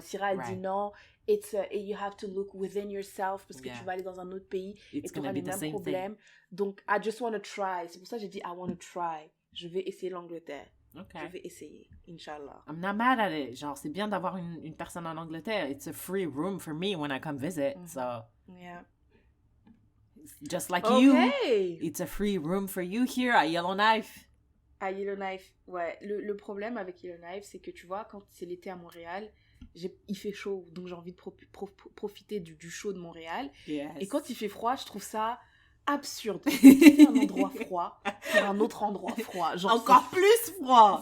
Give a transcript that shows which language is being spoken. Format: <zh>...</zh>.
<fr>Syrah, elle dit non,</fr> <en>you have to look within yourself</en> <fr>parce que tu vas aller dans un autre pays et tu auras les mêmes problèmes. Donc,</fr> <en>I just want to try.</en> <fr>C'est pour ça que j'ai dit</fr> <en>I want to try.</en> <fr>Je vais essayer l'Angleterre.</fr> <en>Okay.</en> <fr>Je vais essayer, Inch'Allah.</fr> <en>I'm not mad at it.</en> <fr>Genre, c'est bien d'avoir une personne en Angleterre.</fr> <en>It's a free room for me when I come visit. So, yeah. Just like you, it's a free room for you here at Yellowknife.</en> <fr>À Yellowknife, ouais. Le problème avec Yellowknife, c'est que tu vois, quand c'est l'été à Montréal, il fait chaud, donc j'ai envie de profiter du chaud de Montréal.</fr> <en>Yes.</en> <fr>Et quand il fait froid, je trouve ça absurde. C'est un endroit froid pour un autre endroit froid. Genre, encore plus froid.</fr>